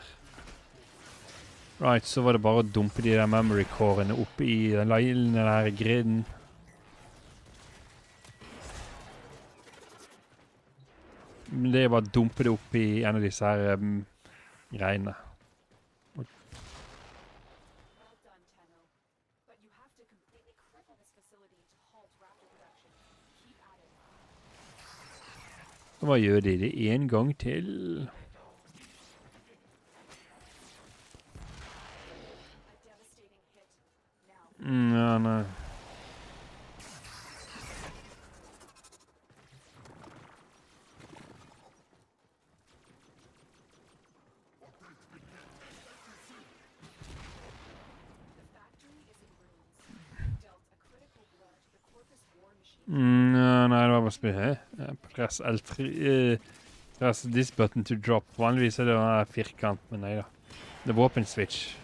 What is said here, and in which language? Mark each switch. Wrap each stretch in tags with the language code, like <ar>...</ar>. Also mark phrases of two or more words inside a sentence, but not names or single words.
<no>Right, så var det bare å dumpe de der</no> <en>memory core'ene</en> <no>opp i den der griden. Det er bare å dumpe det opp i en av disse her greiene.</no> <en>Well done, Tenno. But you have to completely cripple this facility to halt raptor production. Keep at it.</en> <no>Så hva gjør de det en gang til?</no> <en>A devastating hit. Now,</en> <no>Ja, nei.</no> <en>the factory is in ruins. Dealt a critical blow to the Corpus war machine.</en> <no>Ja, nei, det var bare spil her.</no> <en>Press L3. Press this button to drop.</en> <no>Vanligvis er det en firkant, men nei da. Det er våpenswitch.</no>